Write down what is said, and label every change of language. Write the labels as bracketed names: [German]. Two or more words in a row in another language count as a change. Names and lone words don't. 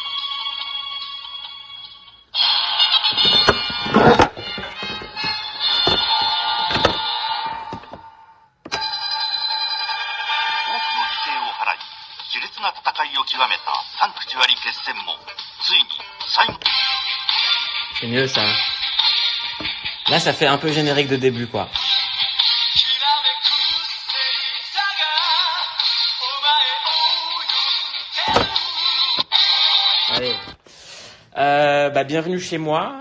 [Japanese] 多くの犠牲を払い熾烈な戦いを極めたサンクチュアリ決戦もついに最後。 [French] C'est mieux ça. Là, ça fait un peu générique de début, quoi. Allez. Bienvenue chez moi.